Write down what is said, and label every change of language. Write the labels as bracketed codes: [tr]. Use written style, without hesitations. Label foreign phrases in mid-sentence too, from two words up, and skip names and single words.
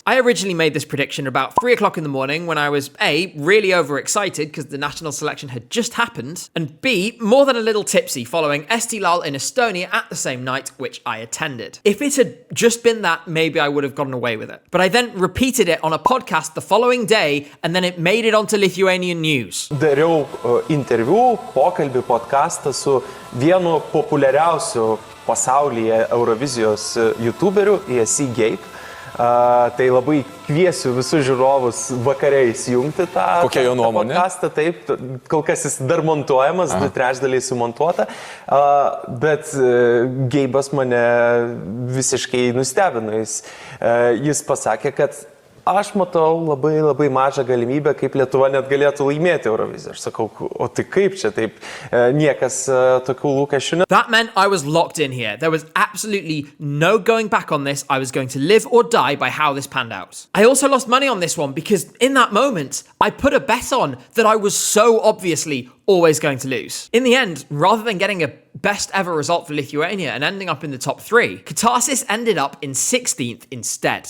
[en] I originally made this prediction about 3 o'clock in the morning when I was A, really overexcited because the national selection had just happened, and B, more than a little tipsy following Estilal in Estonia at the same night, which I attended. If it had just been that, maybe I would have gotten away with it. But I then repeated it on a podcast the following day, and then it made it onto Lithuanian news. [lt] Dariau interviu, pokalbį, podcastą su vienu populiariausiu pasaulyje Eurovizijos YouTuberiu, ESCGabe. Tai labai kviesiu visus žiūrovus vakare įsijungti tą podcastą. Taip, kol kas jis dar montuojamas, 2/3 sumontuota, bet Geibas mane visiškai nustebino. Jis pasakė, kad aš matau labai mažą galimybę, kaip Lietuva net galėtų laimėti Euroviziją. Aš sakau, o tai kaip čia taip, niekas tokių lūkesčių ne. [en] That meant I was locked in here. There was absolutely no going back on this. I was going to live or die by how this panned out. I also lost money on this one because in that moment, I put a bet on that I was so obviously always going to lose. In the end, rather than getting a best ever result for Lithuania and ending up in the top 3, Katarsis ended up in 16th instead.